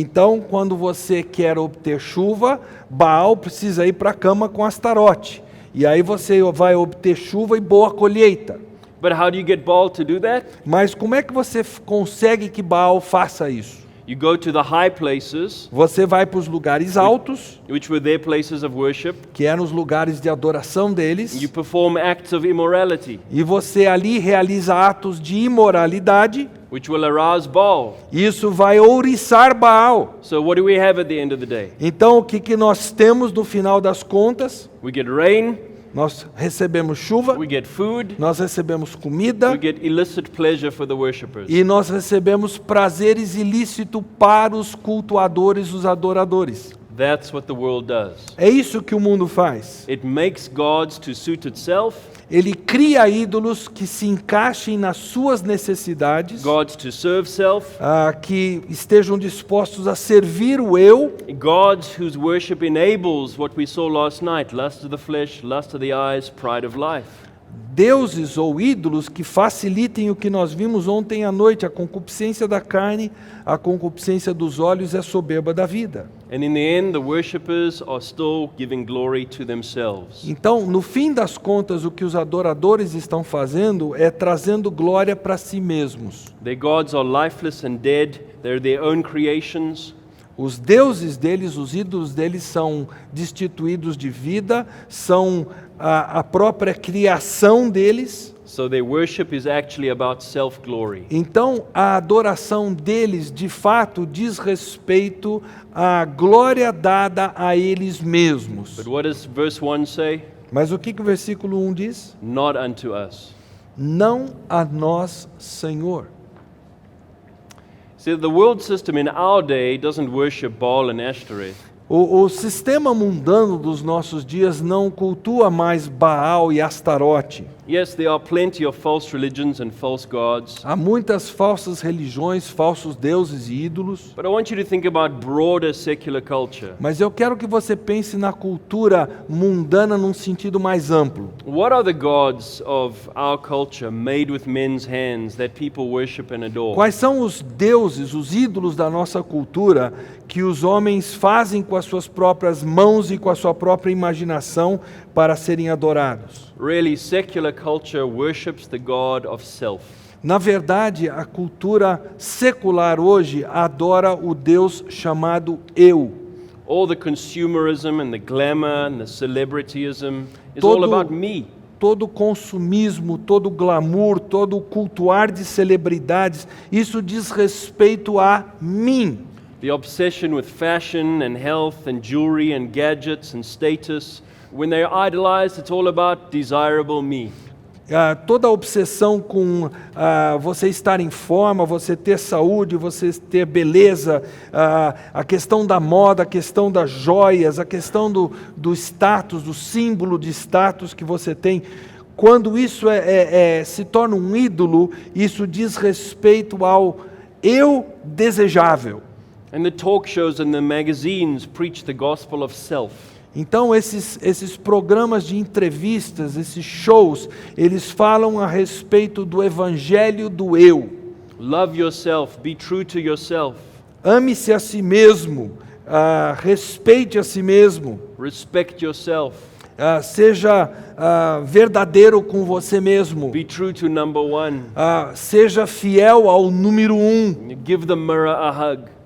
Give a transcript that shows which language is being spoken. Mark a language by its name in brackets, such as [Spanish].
[Portuguese] Então, quando você quer obter chuva, Baal precisa ir para a cama com Astarote. E aí você vai obter chuva e boa colheita. [English] But how do you get Baal to do that? [Portuguese] Mas como é que você consegue que Baal faça isso? [English] You go to the high places, [Portuguese] Você vai para os lugares altos, [English] which were their places of worship, [Portuguese] que eram os lugares de adoração [English] and [Portuguese] deles, [English] you perform acts of immorality, [Portuguese] e você ali realiza atos de imoralidade. [English] which will arouse Baal. [Portuguese] Isso vai ouriçar Baal. [English] So what do we have at the end of the day? [Portuguese] Então, o que nós temos no final das contas? [English] We get rain, [Portuguese] Nós recebemos chuva, [English] we get food, [Portuguese] nós recebemos comida, [English] we get illicit pleasure for the worshippers. [Portuguese] e nós recebemos prazeres ilícitos para os cultuadores, os adoradores. [English] That's what the world does. [Portuguese] É isso que o mundo faz. [English] It makes gods to suit itself, [Portuguese] Ele cria ídolos que se encaixem nas suas necessidades, [English] gods to serve self, [Portuguese] que estejam dispostos a servir o eu, [English] gods whose worship enables what we saw last night, lust of the flesh, lust of the eyes, pride of life. [Portuguese] deuses ou ídolos que facilitem o que nós vimos ontem à noite, a concupiscência da carne, a concupiscência dos olhos e a soberba da vida. [English] And in the end, the worshippers are still giving glory to themselves. [Portuguese] Então, no fim das contas, o que os adoradores estão fazendo é trazendo glória para si mesmos. [English] Their gods are lifeless and dead, they're their own creations. [Portuguese] Os deuses deles, os ídolos deles são destituídos de vida, são a própria criação deles. [English] So their worship is actually about self-glory. [Portuguese] Então, a adoração deles, de fato, diz respeito à glória dada a eles mesmos. [English] But what does verse 1 say? [Portuguese] Mas o que o versículo 1 diz? [English] Not unto us. [Portuguese] Não a nós, Senhor. [English] See, the world system in our day doesn't worship Baal and Ashtoreth. [Portuguese] O sistema mundano dos nossos dias não cultua mais Baal e Astarote. [English] Yes, there are plenty of false religions and false gods. [Portuguese] Há muitas falsas religiões, falsos deuses e ídolos. [English] But I want you to think about broader secular culture. [Portuguese] Mas eu quero que você pense na cultura mundana num sentido mais amplo. [English] What are the gods of our culture made with men's hands that people worship and adore? [Portuguese] Quais são os deuses, os ídolos da nossa cultura que os homens fazem com as suas próprias mãos e com a sua própria imaginação para serem adorados? [English] Really, secular culture worships the God of self. [Portuguese] Na verdade, a cultura secular hoje adora o Deus chamado eu. [English] All the consumerism and the glamour and the celebrityism is all about me. [Portuguese] Todo o consumismo, todo o glamour, todo o cultuar de celebridades, isso diz respeito a mim. [English] The obsession with fashion and health and jewelry and gadgets and status, when they're idolized, it's all about desirable me. [Portuguese] Toda a obsessão com você estar em forma, você ter saúde, você ter beleza, a questão da moda, a questão das joias, a questão do status, do símbolo de status que você tem. Quando isso se torna um ídolo, isso diz respeito ao eu desejável. [English] And the talk shows and the magazines preach the gospel of self. [Portuguese] Então esses programas de entrevistas, esses shows, eles falam a respeito do evangelho do eu. [English] Love yourself, be true to yourself. [Portuguese] Ame-se a si mesmo, respeite a si mesmo, [English] Respect yourself. [Portuguese] seja verdadeiro com você mesmo, [English] Be true to number one. [Portuguese] seja fiel ao número 1. [English] Give the mirror a hug.